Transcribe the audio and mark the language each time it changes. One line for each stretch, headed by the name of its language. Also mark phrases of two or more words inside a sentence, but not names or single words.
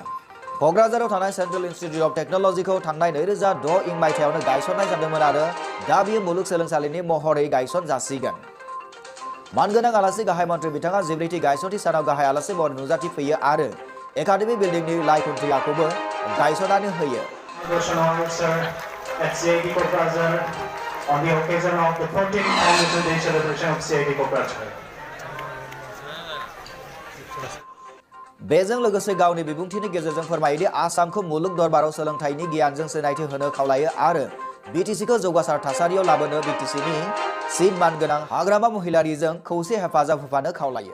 Bodo: क'क्राझाराव थानाय सेन्ट्रेल इन्स्टिट्युट अफ टेक्न'लजिखौ थांनाय 2006 मायथाइयावनो गायसननाय जादोंमोन आरो दा बियो मुलुगसोलोंसालिनि महरै गायसन जासिगोन। मानगोनां आलासि गाहाय मन्त्रि बिथाङा 14थि गायसनथि सानाव गाहाय आलासि महरै नुजाथि फैयो आरो
English: academy building
Bodo: लाइखुन्थियाखौबो गायसननानै होयो।
English: At CIT Foundation on the occasion of the 14th Foundation Day celebration of CIT Foundation.
Bodo: बेजों लोगोसे गावनि बिबुंथिनि गेजेरजों फोरमायोदि आसामखौ मुलुग दरबाराव सोलोंथाइनि गियानजों सिनायथि होनो खावलायो आरो बिटिसिखौ जौगासार थासारियाव लाबोनो बिटिसिनि सिट मानगोनां हाग्रामा महिलारिजों खौसे हेफाजाब होफानो खावलायो।